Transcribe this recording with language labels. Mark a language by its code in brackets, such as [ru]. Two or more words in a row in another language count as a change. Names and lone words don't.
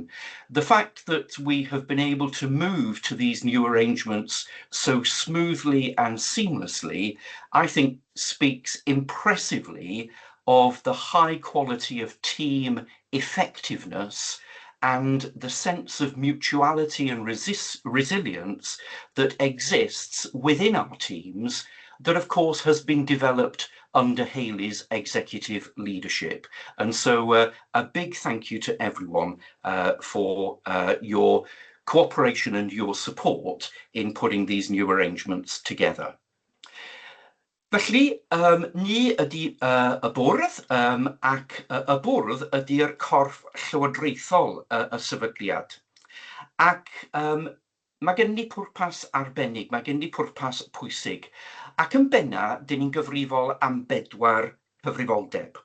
[en] The fact that we have been able to move to these new arrangements so smoothly and seamlessly, I think speaks impressively of the high quality of team effectiveness and the sense of mutuality and resilience that exists within our teams, that of course has been developed under Hayley's executive leadership. And so a big thank you to everyone for your cooperation and your support in putting these new arrangements together. [cy] Felly, ni ydy y bwrdd, ac y bwrdd ydy'r corff llywodraethol y sefydliad. Ac mae gen ni pwrpas arbennig, mae gen ni pwrpas pwysig. Ac yn benna, dyn ni'n gyfrifol am 4 cyfrifoldeb.